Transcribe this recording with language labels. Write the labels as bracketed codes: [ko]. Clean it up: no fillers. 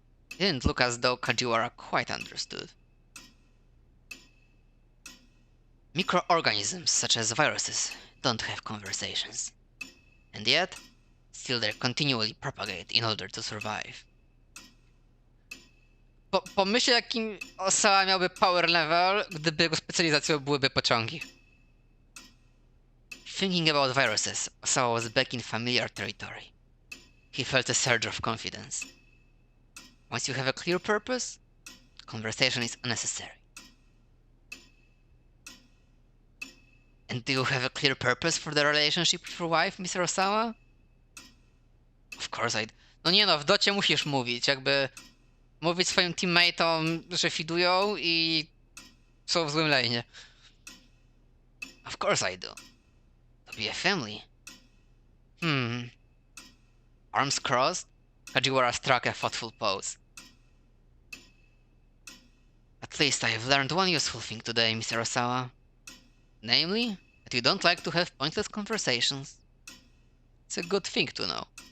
[en] It didn't look as though Kajiwara quite understood. Microorganisms such as viruses don't have conversations. And yet, still they continually propagate in order to survive. Pomyśl, jakim Osawa miałby power level, gdyby jego specjalizacją byłyby pociągi. Thinking about viruses, Osawa was back in familiar territory. He felt a surge of confidence. Once you have a clear purpose, conversation is unnecessary. And do you have a clear purpose for the relationship with your wife, Mr. Osawa? Of course I... [pl] No nie no, w docie musisz mówić, jakby... Mówić swoim teammateom, że fidują i... są w złym lane'ie. [en] Of course I do. To be a family. Arms crossed, Kajiwara struck a thoughtful pose. At least I've learned one useful thing today, Mr. Osawa. Namely, that you don't like to have pointless conversations. It's a good thing to know.